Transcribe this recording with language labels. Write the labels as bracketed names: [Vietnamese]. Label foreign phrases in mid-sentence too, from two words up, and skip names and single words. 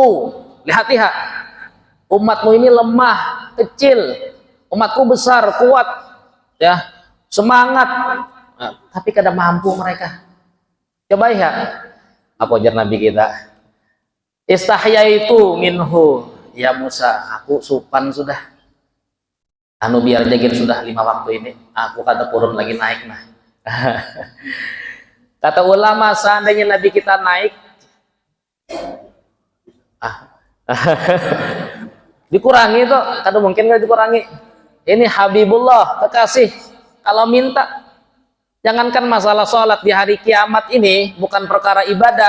[Indonesian] Lihat-lihat, umatmu ini lemah, kecil. Umatku besar, kuat, ya, semangat. [Banjar] Nah, tapi kada mampu mereka. Coba ya, apa ujar Nabi kita? [Arabic] استحييت منه يا موسى, [Banjar] aku supan sudah. Anu biar jagin sudah 5 waktu ini. [Indonesian] Aku kata turun lagi naik nah. Kata ulama, seandainya Nabi kita naik, dikurangi tuh, kadang mungkin nggak dikurangi. Ini Habibullah, kekasih. Kalau minta, jangankan masalah sholat di hari kiamat ini, bukan perkara ibadah.